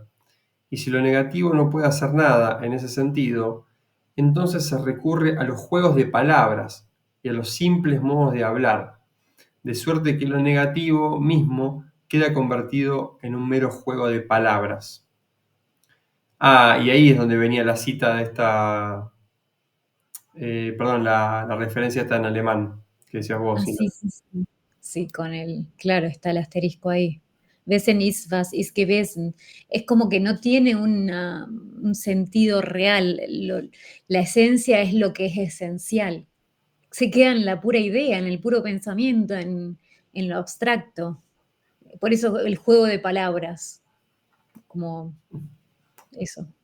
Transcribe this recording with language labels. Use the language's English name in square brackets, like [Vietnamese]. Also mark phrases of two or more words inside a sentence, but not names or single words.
[Spanish] Y si lo negativo no puede hacer nada en ese sentido, entonces se recurre a los juegos de palabras y a los simples modos de hablar, de suerte que lo negativo mismo queda convertido en un mero juego de palabras. Y ahí es donde venía la cita de esta, perdón, la referencia está en alemán, que decías vos, Ina. Sí, sí, sí. Sí, claro, está el asterisco ahí. [German] Wesen ist, was ist gewesen. [Spanish] Es como que no tiene un sentido real. La esencia es lo que es esencial. Se queda en la pura idea, en el puro pensamiento, en lo abstracto. Por eso el juego de palabras, como eso.